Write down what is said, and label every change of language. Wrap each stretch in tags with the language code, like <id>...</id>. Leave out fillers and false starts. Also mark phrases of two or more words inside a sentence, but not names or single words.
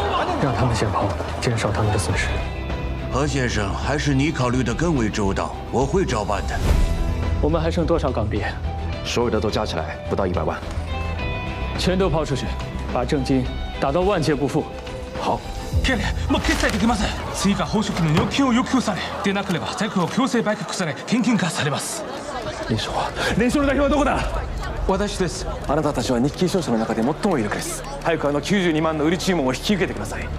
<zh>让他们先跑，减少他们的损失。何先生，还是你考虑的更为周到，我会照办的。我们还剩多少港币？所有的都加起来不到100万，全都抛出去，把正金打到万劫不复。好。</zh> <ja>経理、もう決済できません。追加報酬の預金を要求され、でなければ財布を強制売却され、現金化されます。連勝の代表はどこだ。私です。あなたたちは日記商社の中で最も有力です。早く92万の売り注文を引き受けてください。</ja>